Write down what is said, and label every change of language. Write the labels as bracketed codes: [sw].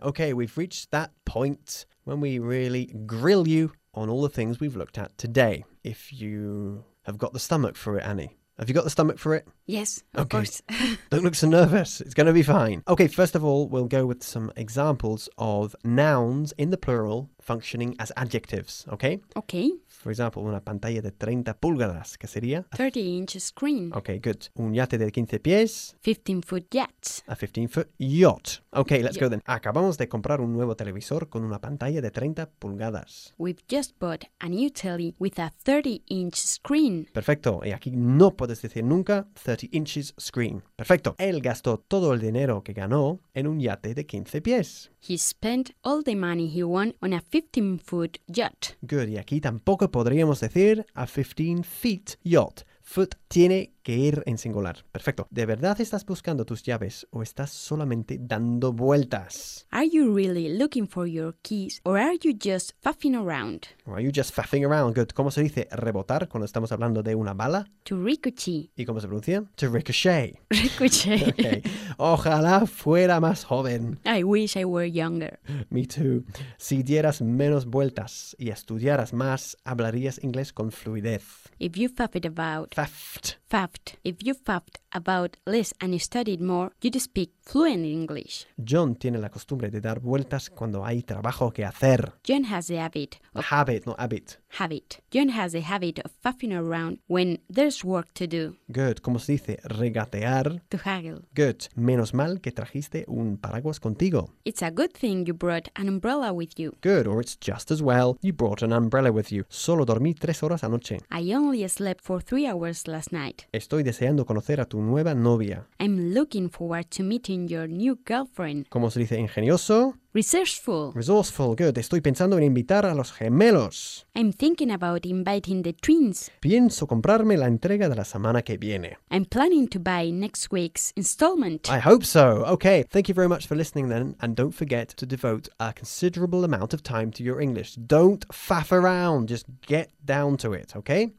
[en] Okay, we've reached that point when we really grill you on all the things we've looked at today. If you have got the stomach for it, Annie. Have you got the stomach for it? Yes, of course. Don't look so nervous. It's going to be fine. Okay, first of all, we'll go with some examples of nouns in the plural functioning as adjectives, okay? Okay. For example, [es] una pantalla de 30 pulgadas, ¿qué sería? [en] 30-inch screen. Okay, good. [es] Un yate de 15 pies. [en] 15-foot yacht. A 15-foot yacht. Okay, let's go then. [es] Acabamos de comprar un nuevo televisor con una pantalla de 30 pulgadas. [en] We've just bought a new telly with a 30-inch screen. [es] Perfecto. Y aquí no puedes decir nunca [en] 30 inches screen. [es] Perfecto. Él gastó todo el dinero que ganó en un yate de 15 pies. [en] He spent all the money he won on a 15-foot yacht. Good. [es] Y aquí tampoco podríamos decir [en] a 15-foot yacht. [es] Foot tiene que ir en singular. Perfecto. ¿De verdad estás buscando tus llaves o estás solamente dando vueltas? [en] Are you really looking for your keys or are you just faffing around? Or are you just faffing around? Good. [es] ¿Cómo se dice rebotar cuando estamos hablando de una bala? [en] To ricochet. [es] ¿Y cómo se pronuncia? [en] To ricochet. Ricochet. [es] Okay. Ojalá fuera más joven. [en] I wish I were younger. Me too. [es] Si dieras menos vueltas y estudiaras más, hablarías inglés con fluidez. [en] If you faff it about... Faffed. Faffed. If you faffed about less and studied more, you'd speak fluent English. [es] John tiene la costumbre de dar vueltas cuando hay trabajo que hacer. [en] John has the habit of... Habit. John has the habit of faffing around when there's work to do. [es] Good. ¿Cómo se dice? Regatear. [en] To haggle. [es] Good. Menos mal que trajiste un paraguas contigo. [en] It's a good thing you brought an umbrella with you. Good. Or it's just as well you brought an umbrella with you. [es] Solo dormí 3 horas anoche. [en] I only slept for 3 hours last night. [es] Estoy deseando conocer a tu nueva novia. [en] I'm looking forward to meeting your new girlfriend. [es] ¿Cómo se dice? Ingenioso. [en] Resourceful. Resourceful, good. [es] Estoy pensando en invitar a los gemelos. [en] I'm thinking about inviting the twins. [es] Pienso comprarme la entrega de la semana que viene. [en] I'm planning to buy next week's installment. I hope so. Okay, thank you very much for listening then. And don't forget to devote a considerable amount of time to your English. Don't faff around. Just get down to it, okay?